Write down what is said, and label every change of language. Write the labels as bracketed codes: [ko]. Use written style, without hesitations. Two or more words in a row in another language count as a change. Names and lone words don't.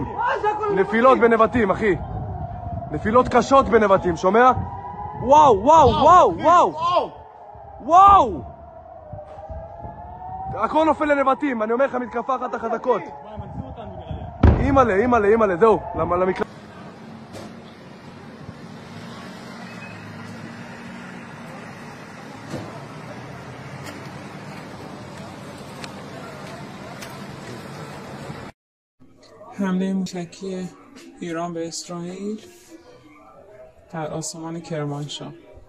[he] נפילות בנבטים אחי. נפילות קשות בנבטים, שומע? וואו, וואו, וואו, וואו. וואו! הכל נופל לנבטים, אני אומר לך מתקפה אחת החזקות. אימא'לה, אימא'לה, אימא'לה, זהו, למקרה. [fa] حمله موشکی ایران به اسرائیل در آسمان کرمانشاه.